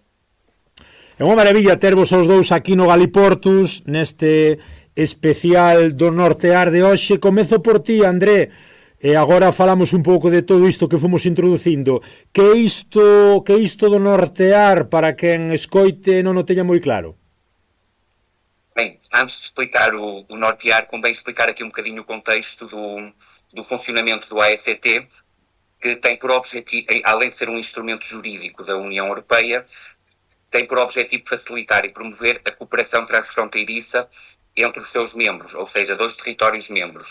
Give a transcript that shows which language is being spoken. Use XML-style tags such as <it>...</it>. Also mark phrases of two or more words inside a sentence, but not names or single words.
<gl>É unha maravilla tervos aos dous aquí no Galiportus, neste especial do Nortear de hoxe. Comezo por ti, André, e agora falamos un pouco de todo isto que fomos introducindo. Que isto do Nortear, para quen escoite non o teña moi claro?</gl> <pt>Bem, antes de explicar o Nortear, convém explicar aqui um bocadinho o contexto do funcionamento do AECT, que tem por objetivo, além de ser um instrumento jurídico da União Europeia, tem por objetivo facilitar e promover a cooperação transfronteiriça entre os seus membros, ou seja, dois territórios membros.</pt>